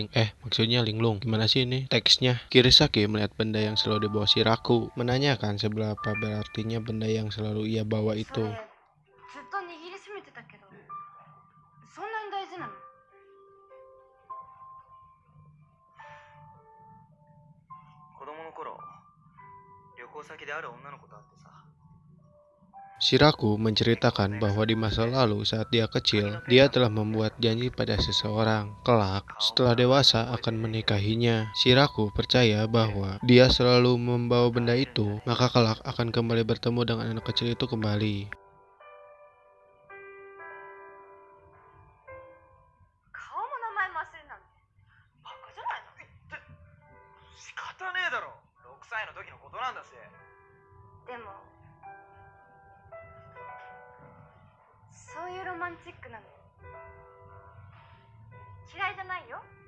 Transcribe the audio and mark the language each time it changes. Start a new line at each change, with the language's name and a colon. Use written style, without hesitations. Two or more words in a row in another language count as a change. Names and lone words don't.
Indonesian: Maksudnya linglung. Gimana sih ini teksnya? Kirisaki melihat benda yang selalu dibawa Shiraku, menanyakan seberapa berartinya benda yang selalu ia bawa itu.
Japanese: ずっと握りしめてたけど、そんなに大事なの？子供の頃、旅行先である女の子と会ってさ。
Indonesian: Shiraku menceritakan bahwa di masa lalu saat dia kecil, dia telah membuat janji pada seseorang. Kelak, setelah dewasa akan menikahinya. Shiraku percaya bahwa dia selalu membawa benda itu, maka kelak akan kembali bertemu dengan anak kecil itu kembali.
Japanese: 顔も名前も忘れるなんてバカじゃないの？仕方ねえだろ。6歳の時のことなんだし。でもそういうロマンチックなの嫌いじゃないよ。